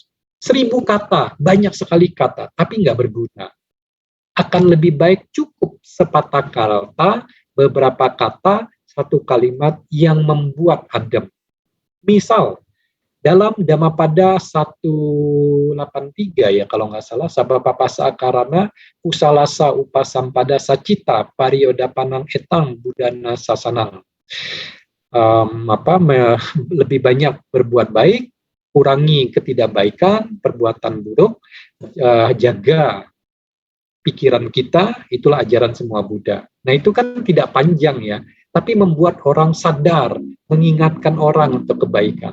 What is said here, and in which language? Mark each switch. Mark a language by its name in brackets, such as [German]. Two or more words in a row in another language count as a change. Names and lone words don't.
[Indonesian] 1000 kata, banyak sekali kata, tapi nggak berguna. Akan lebih baik cukup sepatah kata, beberapa kata, satu kalimat yang membuat adem. Misal, dalam Dhammapada 183 ya kalau nggak salah, [Pali] Sabapapasa karana usalasa upasampada sacita pariyodapanang etang budana sasanang. [Indonesian] Lebih banyak berbuat baik, kurangi ketidakbaikan, perbuatan buruk, jaga pikiran kita, itulah ajaran semua Buddha. Nah itu kan tidak panjang ya, tapi membuat orang sadar, mengingatkan orang untuk kebaikan.